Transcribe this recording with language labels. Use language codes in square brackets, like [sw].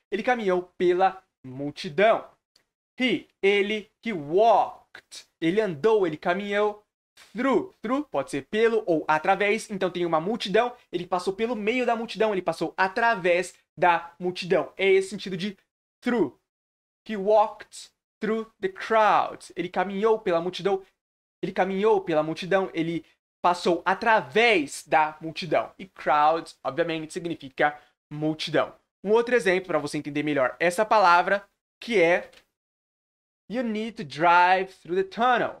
[pt] Ele caminhou pela multidão. Ele, [en] he walked. [pt] Ele andou, ele caminhou. Through, pode ser pelo ou através. Então tem uma multidão, ele passou pelo meio da multidão, ele passou através da multidão. É esse sentido de through. [en] He walked through the crowd. [pt] Ele caminhou pela multidão. Ele caminhou pela multidão, ele passou através da multidão. E crowd, obviamente, significa multidão. Um outro exemplo para você entender melhor essa palavra, que é [en] You need to drive through the tunnel.